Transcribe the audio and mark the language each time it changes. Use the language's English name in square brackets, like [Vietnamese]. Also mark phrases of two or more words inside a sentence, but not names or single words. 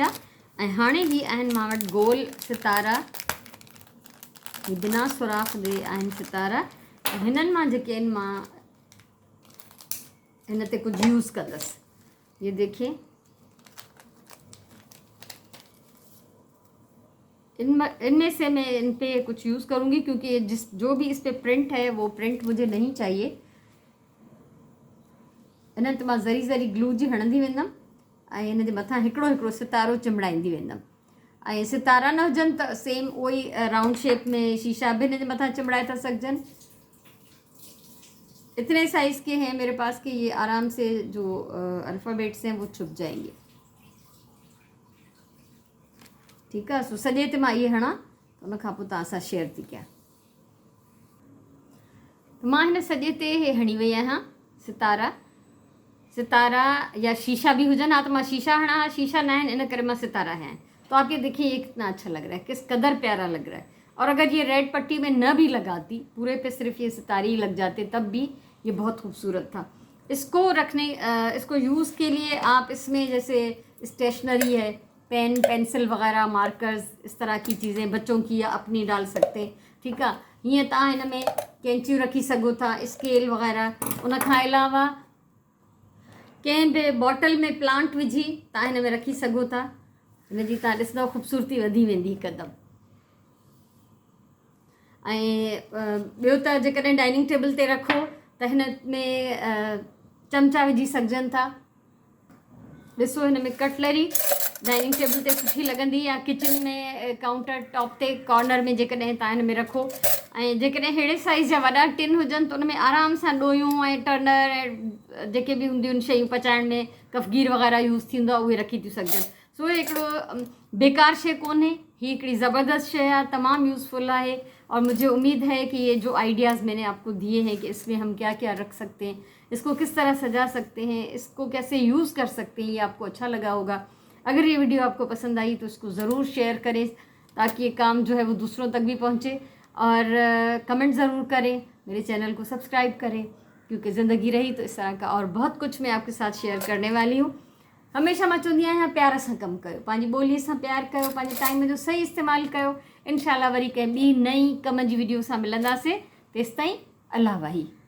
[Sindhi] ऐं हाणे ही आहिनि मां वटि गोल सितारा, ही बिना सुराख जे आहिनि सितारा। हिननि मां जेके आहिनि मां हिन ते कुझु यूज़ कंदसि। [Hindi] ये देखिए, इनमें से मैं इन पे कुछ यूज़ करूँगी, क्योंकि जो भी इस पे प्रिंट है वो प्रिंट मुझे नहीं चाहिए। [Sindhi] हिन ते मां ज़री ज़री ग्लू जी हणंदी वेंदमि ऐं हिन जे मथां हिकिड़ो हिकिड़ो सितारो चिंबड़ाईंदी वेंदमि। ऐं सितारा न हुजनि त सेम उहो ई राउंड शेप में शीशा भी हिन जे मथां चिंबड़ाए था सघजनि। [Hindi] इतने साइज़ के हैं मेरे पास कि ये आराम से जो अल्फ़ाबेट्स हैं वो छुप जाएंगे। ठीक है, [Sindhi] सो सॼे ते मां ये हणा त उन खां पोइ तव्हां सां शेयर थी कयां। त मां हिन सॼे ते हे हणी वई आहियां सितारा या शीशा भी हुजन। [Hindi] हाँ, तो मैं शीशा हणा, शीशा ना है इन करे मैं सितारा है। तो आप ये देखिए ये कितना अच्छा लग रहा है, किस कदर प्यारा लग रहा है। और अगर ये रेड पट्टी में न भी लगाती, पूरे पे सिर्फ ये सितारे ही लग जाते, तब भी ये बहुत खूबसूरत था। इसको रखने इसको यूज़ के लिए आप इसमें जैसे स्टेशनरी है, पेन पेंसिल वगैरह, मार्कर्स, इस तरह की चीज़ें बच्चों की या अपनी डाल सकते हैं। ठीक है, [Sindhi] हीअं तव्हां हिन में कैंचियूं रखी सघो था, स्केल वग़ैरह। उन खां अलावा कंहिं बि बॉटल में प्लांट विझी तव्हां हिन में रखी सघो था। हिन जी तव्हां ॾिसंदव ख़ूबसूरती वधी वेंदी हिकदमि। ऐं ॿियो त जेकॾहिं डाइनिंग टेबल ते रखो त हिन में चमचा विझी सघजनि था। ॾिसो हिन में कटलरी डाइनिंग टेबल ते सुठी लॻंदी, या किचन में काउंटर टॉप ते कॉर्नर में जेकॾहिं तव्हां हिन में रखो। ऐं जेकॾहिं अहिड़े साइज़ जा वॾा टिन हुजनि त उन में आराम सां ॾोयूं ऐं टर्नर ऐं जेके बि हूंदियूं आहिनि शयूं पचाइण में, कफ़गीर वग़ैरह यूज़ थींदो आहे, उहे रखी थियूं सघजनि। सो हिकिड़ो बेकार शइ कोन्हे, ही हिकिड़ी ज़बरदस्त शइ आहे, तमामु यूज़फुल है। [Hindi] और मुझे उम्मीद है कि ये जो आइडियाज़ मैंने आपको दिए हैं कि इसमें हम क्या क्या रख सकते हैं, इसको किस तरह सजा सकते हैं, इसको कैसे यूज़ कर सकते हैं, ये आपको अच्छा लगा होगा। अगर ये वीडियो आपको पसंद आई तो इसको ज़रूर शेयर करें, ताकि ये काम जो है वो दूसरों तक भी पहुँचे। और कमेंट ज़रूर करें, मेरे चैनल को सब्सक्राइब करें, क्योंकि ज़िंदगी रही तो इस तरह का और बहुत कुछ मैं आपके साथ शेयर करने वाली हूँ। [Sindhi] हमेशा मां चवंदी आहियां प्यार सां कमु कयो, पंहिंजी ॿोलीअ सां प्यार कयो, पंहिंजे टाइम जो सही इस्तेमालु कयो। इंशाल्लाह वरी कंहिं ॿी नई कम जी वीडियो सां मिलंदासीं। तेसिताईं अल्लाह वाही।